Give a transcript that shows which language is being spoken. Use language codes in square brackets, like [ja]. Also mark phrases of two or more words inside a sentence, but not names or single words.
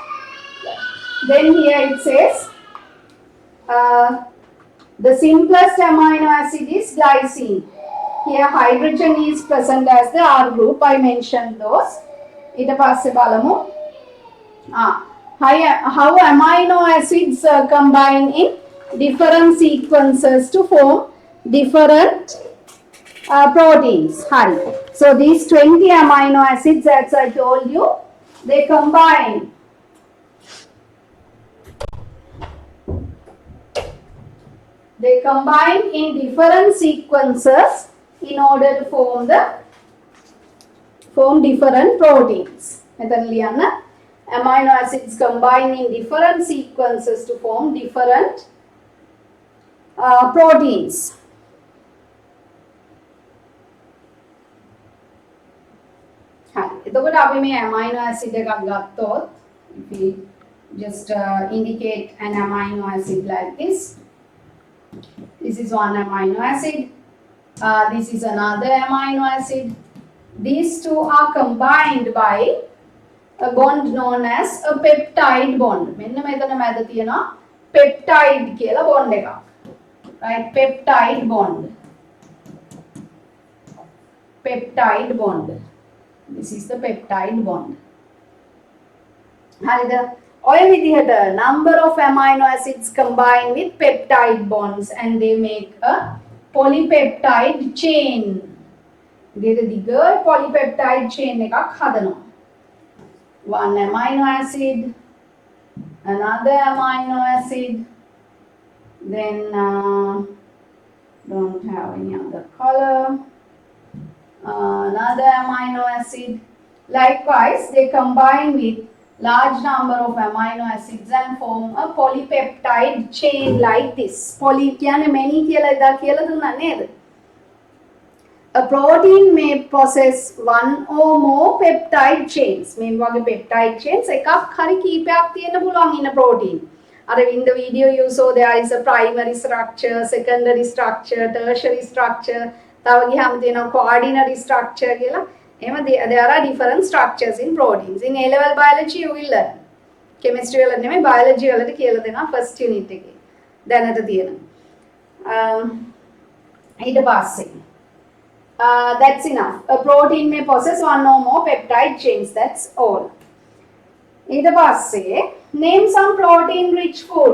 [en] Then here it says, the simplest amino acid is glycine. Here hydrogen is present as the R group. I mentioned those. [si] ඊට පස්සේ බලමු [en] how amino acids combine in different sequences to form different proteins. Hari. So these 20 amino acids, as I told you, they combine. They combine in different sequences in order to form different proteins. [si] මෙතන ලියන්න [en] amino acids combine in different sequences to form different proteins. [si] හරි. එතකොට අපි මේ [en] amino acid [si] එකක් ගත්තොත් [en] if we just indicate an amino acid like this. This is one amino acid. This is another amino acid. These two are combined by a bond known as a peptide bond. [si] මෙන්න මෙතන මැද තියෙනවා peptide කියලා bond එකක්. [en] Right? Peptide bond. Peptide bond. This is the peptide bond. [si] හරිද? ඔය විදිහට [en] number of amino acids combine with peptide bonds and they make a polypeptide chain. There is a polypeptide chain [si] එකක් හදනවා. [en] One amino acid, another amino acid, then don't have any other color, another amino acid. Likewise, they combine with large number of amino acids and form a polypeptide chain like this. [si] Poly කියන්නේ many කියලා ඉදා කියලා දුන්නා නේද? [en] A protein may possess one or more peptide chains. [si] මේ වගේ [en] peptide chains [si] එකක් හරි කීපයක් තියෙන්න පුළුවන් [en] in a protein. In the video you saw there is a primary structure, secondary structure, tertiary structure. [si] තව ගියාම තියෙනවා [en] coordinate structure [si] කියලා. [en] එහෙම there are different structures in proteins. In A level biology you will learn. [si] Chemistry වල නෙමෙයි biology වලට කියලා දෙනවා [en] first unit [si] එකේ. දැනට තියෙනවා. ඊට පස්සේ [en] that's enough. A protein may possess one or more peptide chains. That's all. [si] ඊට පස්සේ [en] name some protein rich food.